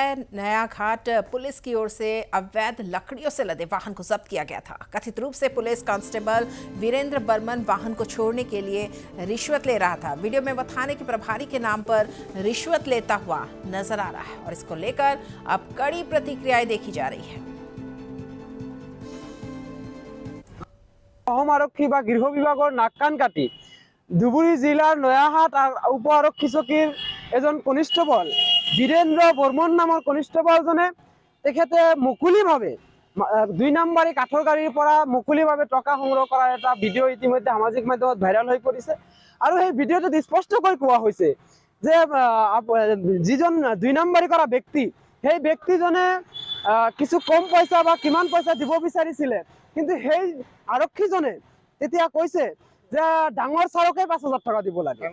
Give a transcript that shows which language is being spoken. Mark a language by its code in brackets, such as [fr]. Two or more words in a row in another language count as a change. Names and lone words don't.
[hi] नया घाट पुलिस की ओर से अवैध लकड़ियों से लदे वाहन को जब्त किया गया था। कथित रूप से पुलिस कांस्टेबल वीरेंद्र बर्मन वाहन को छोड़ने के लिए रिश्वत ले रहा था। वीडियो में वह थाने के प्रभारी के नाम पर रिश्वत लेता हुआ नजर आ रहा है और इसको लेकर अब कड़ी प्रतिक्रियाएं देखी जा रही है। [as] অসম আৰক্ষী বা গৃহ বিভাগৰ নাক কান কাটি ধুবুৰী জিলাৰ নয়াহাট উপ আৰক্ষী চকীৰ এজন কনিষ্টেবল বীৰেন্দ্ৰ বৰ্মন নামৰ কনিষ্টেবলজনে তেখেতে মুকলিভাৱে ২ নম্বৰী কাঠৰ গাড়ীৰ পৰা মুকলিভাৱে টকা সংগ্ৰহ কৰাৰ এটা ভিডিঅ' ইতিমধ্যে সামাজিক মাধ্যমত ভাইৰাল হৈ পৰিছে আৰু সেই ভিডিঅ'টোত স্পষ্টকৈ কোৱা হৈছে যে যিজন ২ নম্বৰী কৰা ব্যক্তি সেই ব্যক্তিজনে কিছু কম পইচা বা কিমান পইচা দিব বিচাৰিছিলে কিন্তু সেই আৰক্ষীজনে তেতিয়া কৈছে যে ডাঙৰ ছাৰকে ৫০০০ টকা দিব লাগে।